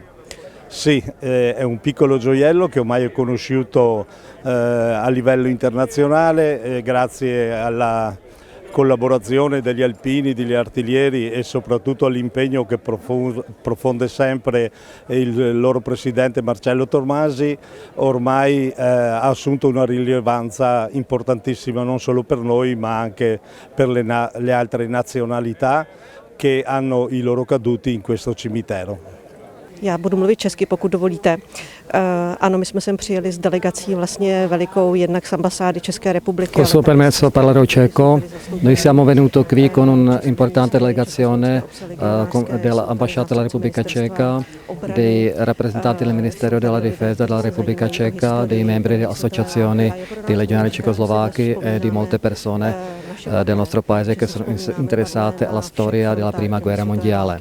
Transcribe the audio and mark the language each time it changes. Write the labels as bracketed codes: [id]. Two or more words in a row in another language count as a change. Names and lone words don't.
[it] Sì, è un piccolo gioiello che ormai è conosciuto a livello internazionale grazie alla collaborazione degli alpini, degli artiglieri e soprattutto all'impegno che profonde sempre il loro presidente Marcello Tormasi. Ormai ha assunto una rilevanza importantissima non solo per noi ma anche per le altre nazionalità che hanno i loro caduti in questo cimitero. [cs] Já budu mluvit česky, pokud dovolíte. Ano, my jsme sem přijeli s delegací vlastně velikou, jednak z ambasády České republiky. [it] Col suo permesso parlerò ceco. Noi siamo venuti qui con un'importante delegazione dell'ambasciata della Repubblica Ceca, dei rappresentanti del Ministero della Difesa della Repubblica Ceca, dei membri delle associazioni dei legionari cecoslovacchi e di molte persone del nostro paese che sono interessate alla storia della Prima Guerra Mondiale.